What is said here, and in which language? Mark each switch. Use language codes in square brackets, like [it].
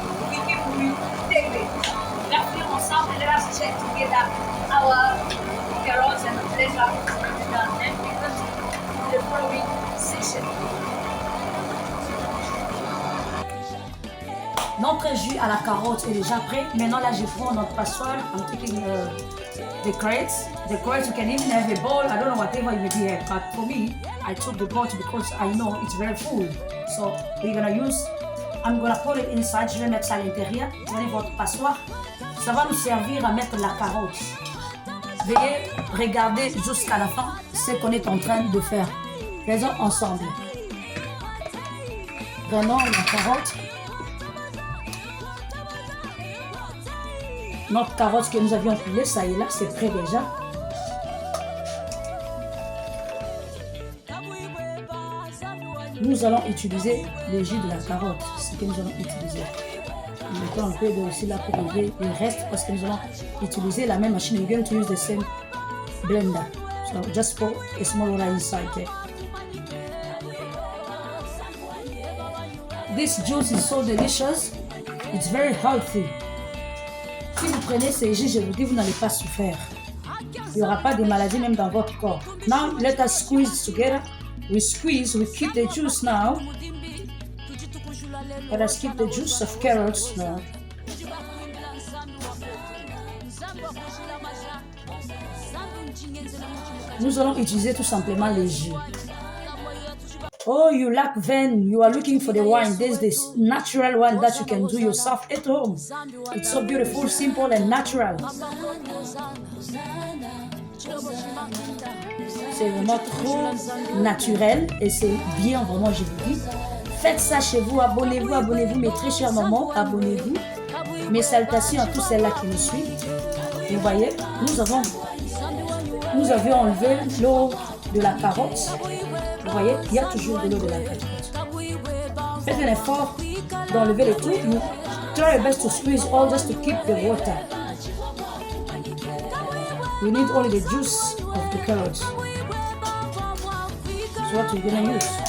[fr] Cliquez pour lui. TV. Merci ensemble. [en] Let us check together our carrots and the blender. And then we continue the following session. [fr] Notre jus à la carotte est déjà prêt. Maintenant, là, je prends notre passoire. [en] I'm taking the crates. The crates, you can even have a bowl. I don't know whatever you maybe have, but for me, I took the pot because I know it's very full. So, we're gonna use, I'm gonna put it inside. [fr] Je vais mettre ça à l'intérieur. Prenez votre passoire. Ça va nous servir à mettre la carotte. Veuillez regarder jusqu'à la fin ce qu'on est en train de faire. Faisons ensemble. Prenons la carotte. Notre carotte que nous avions pilée, ça y est là, c'est prêt déjà. Nous allons utiliser le jus de la carotte, ce que nous allons utiliser. Nous mettons un peu d'eau aussi là pour enlever le reste parce que nous allons utiliser la même machine. [en] We're going to use the same blender. So just pour a small water inside there. This juice is so delicious. It's very healthy. [fr] Si vous prenez ces jus, je vous dis, vous n'allez pas souffrir. Il n'y aura pas de maladie même dans votre corps. [en] Now, let us squeeze together. We squeeze, we keep the juice now. Let us keep the juice of carrots now. [fr] Nous allons utiliser tout simplement les jus. [en] Oh, you lack vein, you are looking for the wine. There's this natural one that you can do yourself at home. It's so beautiful, simple and natural. [fr] C'est vraiment trop naturel et c'est bien, vraiment, je vous dis. Faites ça chez vous, abonnez-vous, abonnez-vous, mes très chers mamans, abonnez-vous. Mes salutations à tous celles-là qui nous suivent. Et vous voyez, nous avions enlevé l'eau de la carotte. Vous voyez, il y a toujours de l'eau de la carotte. Faites un effort d'enlever le tout. [en] Try your best to squeeze all just to keep the water. We need only the juice of the carrots. That's what we're gonna use.